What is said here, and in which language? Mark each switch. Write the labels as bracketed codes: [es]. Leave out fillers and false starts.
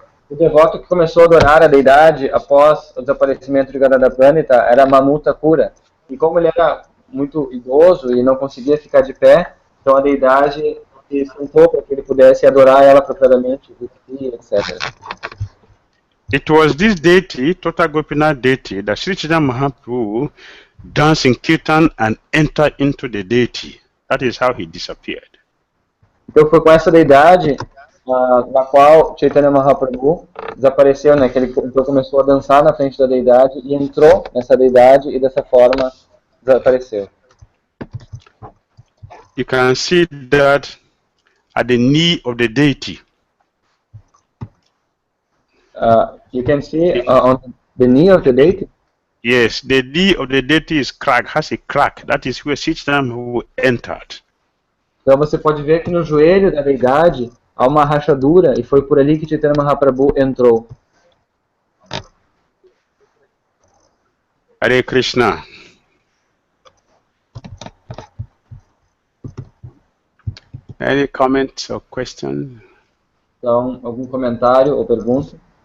[pt] O devoto que começou a adorar a deidade após o desaparecimento de Gadadhara Pandita era Mamutakura. E como ele era muito idoso e não conseguia ficar de pé, então a deidade se sentou para que ele pudesse adorar ela propriamente, etc. [en] It was this deity, Tota Gopinath deity, that Sri Chaitanya Mahaprabhu danced in kirtan and entered into the deity That is how he disappeared. [pt] Então foi com essa deidade na qual Chaitanya Mahaprabhu desapareceu, né? Que ele então começou a dançar na frente da deidade e entrou nessa deidade e dessa forma desapareceu. [en] You can see that at the knee of the deity. You can see on the knee of the deity. Yes, the knee of the deity is cracked, has a crack. That is where Chaitanya Mahaprabhu entered. [pt] Então você pode ver que no joelho da deidade há uma rachadura e foi por ali que Chaitanya Mahaprabhu entrou. [en] Hare Krishna. Any comments or question? [pt] Então, algum comentário ou pergunta?